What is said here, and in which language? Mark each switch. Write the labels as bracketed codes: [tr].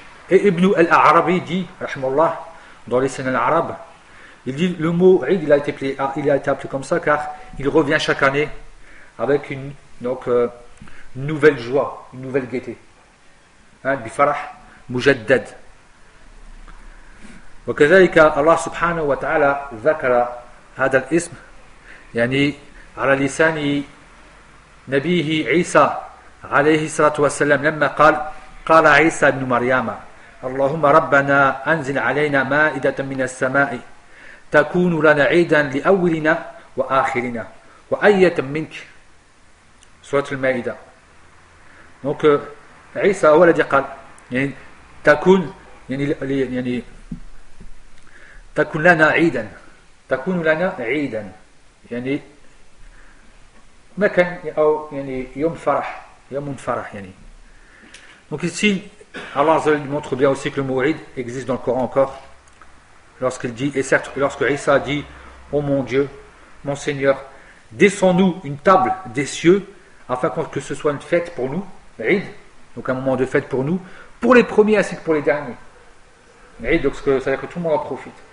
[fr] Et Ibn al-Arabi dit, rahimallah, dans les Sunan al-Arab, il dit le mot Eid, il a été appelé comme ça car il revient chaque année avec une nouvelle joie, une nouvelle gaieté. [ar] Bifarah mujaddad. وكذلك الله سبحانه وتعالى ذكر هذا الاسم يعني على لسان نبيه عيسى عليه الصلاة والسلام لما قال عيسى ابن مريم اللهم ربنا أنزل علينا مائدة من السماء تكون لنا عيدا لأولنا وآخرنا وآية منك سورة المائدة. Donc عيسى هو الذي قال يعني تكون يعني تكون لنا عيدا تكون لنا عيدا يعني مكان أو يعني يوم فرح يوم فرح يعني. [fr] Donc ici Allah Azza wa Jalla montre bien aussi que le mot عيد existe dans le Coran encore lorsqu'il dit et certes lorsque Isa dit ô mon Dieu mon Seigneur descends-nous une table des cieux afin que ce soit une fête pour nous عيد donc un moment de fête pour nous pour les premiers ainsi que pour les derniers عيد donc ça veut dire que tout le monde en profite.